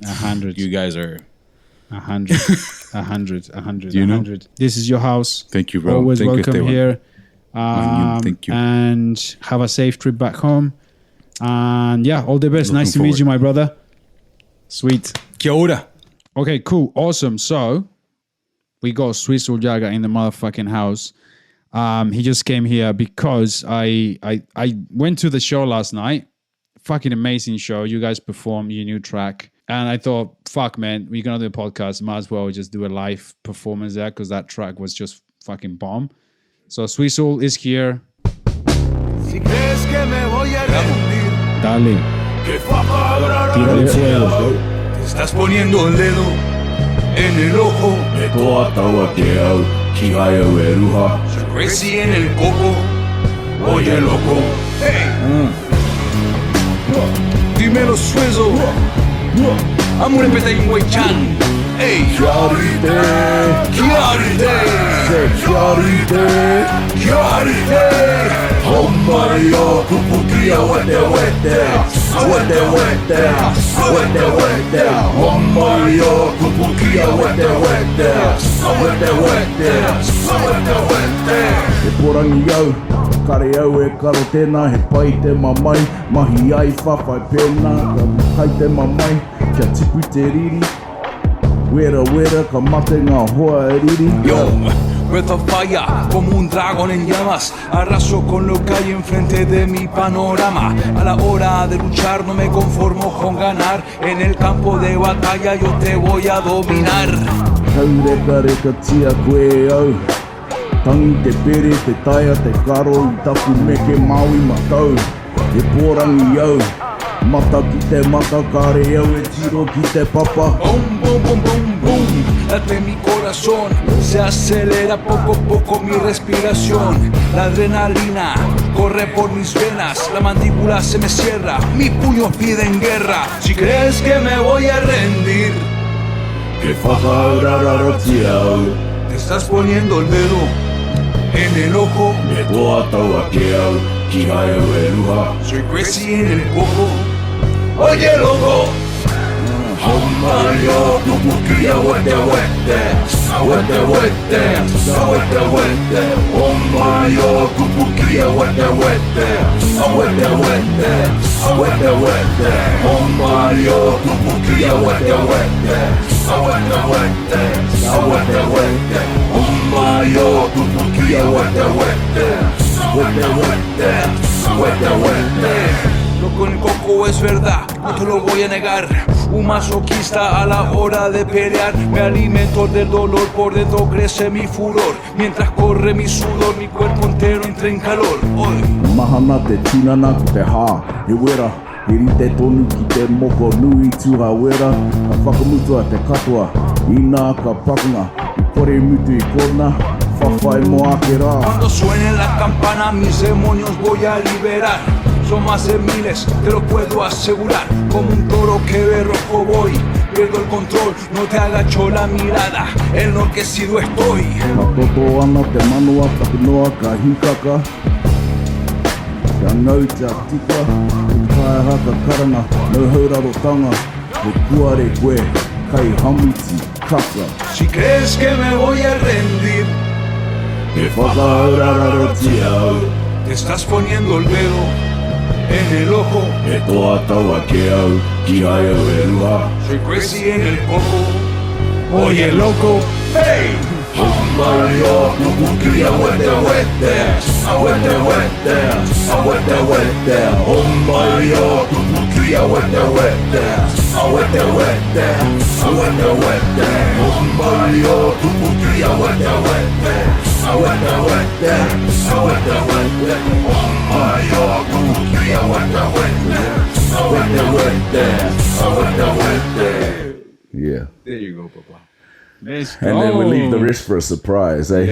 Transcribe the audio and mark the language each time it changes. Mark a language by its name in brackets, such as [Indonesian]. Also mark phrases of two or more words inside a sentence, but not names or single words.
[English] 100. You guys are... 100. 100. 100. You know? 100. This is your house. Thank you, bro. Always Thank welcome you, here. Thank you. And have a safe trip back home. And yeah, all the best. Nice to meet you, my brother. Sweet. [Māori] Kia ora. [English] Okay, cool. Awesome. So we got Swizl Jagger in the motherfucking house. He just came here because I went to the show last night. Fucking amazing show. You guys performed your new track. And I thought, fuck, man, we're going to do a podcast. Might as well just do a live performance there because that track was just fucking bomb. So Swizl is here. [Spanish] Si crees que me voy a rendir, Dale. que faja Tírale fuego. te estás poniendo el dedo en el ojo. [Māori] Me toa taua que au, ki hai au e ruha. [Spanish] Soy crazy en el coco, oye loco. Hey! Dímelo Swizl. [English] I'm representing Wei-chan. Hey! [Māori] Kiarite, Homario, kupukia wete. Homario, kupukia wete. E porangi au, kare au e karo tēnā, he pai te mamai, mahi ai whawhai pēnā, ka kai te mamai, kia tipu te riri, wera, ka mate ngā hoa e riri. [English] Yo, breath of fire, [Spanish] como un dragón en llamas. Arraso con lo que hay enfrente de mi panorama. A la hora de luchar no me conformo con ganar. En el campo de batalla yo te voy a dominar. [Māori] Reka tia koe au, tangi te pere, te taia, te karo, i taku me ke Maui matau. E porangi au, mata ki te mata, kare au e tiro ki te papa. [English] Boom, boom, boom, boom, boom. [Spanish] Late mi corazón, se acelera poco a poco mi respiración. La adrenalina corre por mis venas, la mandíbula se me cierra, mis puños piden guerra. Si crees que me voy a rendir, [Māori] Que whakaurararo tia au, [Spanish] te estás poniendo el dedo en el ojo. [Māori] me toa taua ke au, ki hai au e ruha. [Spanish] Soy crazy en el coco, oye loco. [Māori] Homario, kupukia wete. Homario, kupukia wete. Homario, kupukia wete. Homario, kupukia wete. [Spanish] Lo con el coco es verdad, no te lo voy a negar. Un masoquista a la hora de pelear. Me alimento del dolor, por dentro crece mi furor. Mientras corre mi sudor, mi cuerpo entero entra en calor. Hoy. [Māori] Mahana te tinana ki te hā, e wera, e rite tonu ki te moko nui tuha wera, ka whakamutua te katoa, ina ka pakunga, i kore mutu i kona, whawhai mo ake rā. [Spanish] Cuando suenen las campanas, mis demonios voy a liberar. Son más de miles, te lo puedo asegurar. Como un toro que ve rojo voy, pierdo el control, no te agacho la mirada, enloquecido estoy. [Māori] Ka toto ana te manua, ka noa ka hikaka, ka ngau te atika, e kai haka karanga, no hauraro tanga, e kuare koe, kai hamiti, kaka. [Spanish] Si crees que me voy a rendir, [Māori] Ke whakaurararo tia au, [Spanish] te estás poniendo el dedo en el ojo. [Māori] e toa taua ke au, ki hai au e ruha. [Spanish] Soy crazy en el coco, oye loco. [Māori] Hey! Homario, kupukia wete. Homario, kupukia wete. Homario, kupukia [English] Yeah. There you go, papa. Let's go. And then we leave the wrist for a surprise, eh?